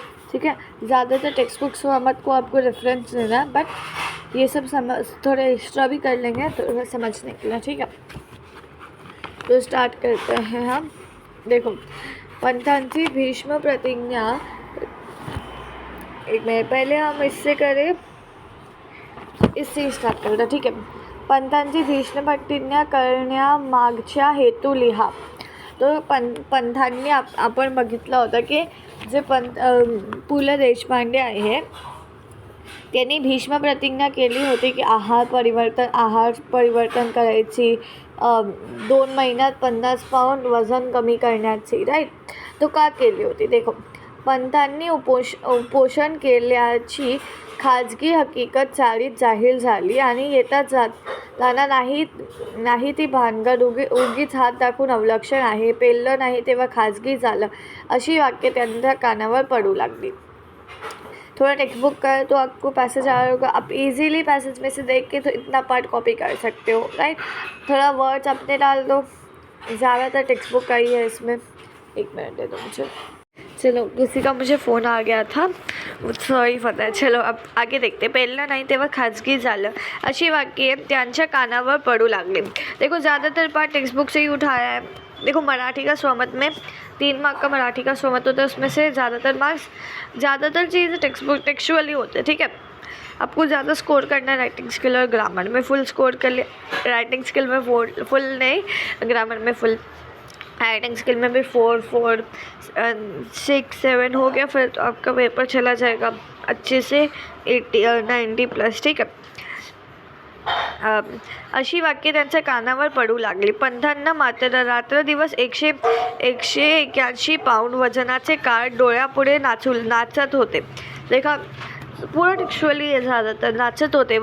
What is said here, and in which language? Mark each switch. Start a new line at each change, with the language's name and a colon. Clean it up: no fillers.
Hindi: ठीक है, ज़्यादातर टेक्स्ट बुक स्वमत को आपको रेफरेंस देना है, बट ये सब थोड़े एक्स्ट्रा भी कर लेंगे तो समझने के लिए। ठीक है, तो स्टार्ट करते हैं हम। देखो,
Marathi: पंथांची भीष्म प्रतिज्ञा,
Hindi: एक मिनट पहले हम इससे करें, इससे स्टार्ट करता।
Marathi: ठीक आहे, पंथांची भीष्म प्रतिज्ञा करण्यामागचा हेतू लिहा. तो पंथांनी आपण बघितलं होतं की जे पु ल देशपांडे आहे त्यांनी भीष्म प्रतिज्ञा केली होती की आहार परिवर्तन करायची, 2 महिन्यात 50 पाऊंड वजन कमी करण्याची. राईट, तो का केली होती? देखो, पंथांनी उपोषण केल्याची खाजगी हकीकत चाळीत जाहीर झाली आणि येता जाताना नाही ती भानगड, उगीच हात दाखवून अवलक्षण आहे, पेललं नाही तेव्हा खाजगी झालं, अशी वाक्य त्यांच्या कानावर पडू लागली.
Hindi: थोड़ा टेक्स्ट बुक का तो आपको पैसेज आ रहा होगा, आप इजीली पैसेज में से देख के तो इतना पार्ट कॉपी कर सकते हो. राइट, थोड़ा वर्ड्स अपने डाल दो, ज़्यादातर टेक्स्ट बुक का ही है इसमें. एक मिनट दे दो मुझे. चलो, किसी का मुझे फ़ोन आ गया था, सॉरी फॉर दॅट. चलो, अब आगे देखते.
Marathi: पेललं नाही तेव्हा खाजगी झालं, अशी वाक्ये त्यांच्या कानावर पडू लागली.
Hindi: देखो, ज़्यादातर पार्ट टेक्स्ट बुक से ही उठाया है. देखो, मराठी का स्वमत में 3 मार्क का मराठी का स्वमत होता है, उसमें से ज़्यादातर चीज़ें टेक्स्ट बुक टेक्सुअली होते हैं. ठीक है, आपको ज़्यादा स्कोर करना है राइटिंग स्किल और ग्रामर में. फुल स्कोर कर लिया, राइटिंग स्किल में फुल नहीं, ग्रामर में फुल. राइटिंग स्किल में भी 4, 6, 7 हो गया, फिर तो आपका पेपर चला जाएगा अच्छे से 80 और 90 प्लस. ठीक है,
Marathi: अशी वाक्ये त्यांच्या कानावर पडू लागली. पंथांना मात्र रात्रदिवस 181 पाऊंड वजनाचे कार्ड डोळ्यापुढे नाचत होते.
Hindi: देखा, पूर्ण टेक्स्चुअली ज़्यादातर
Marathi: नाचत होते.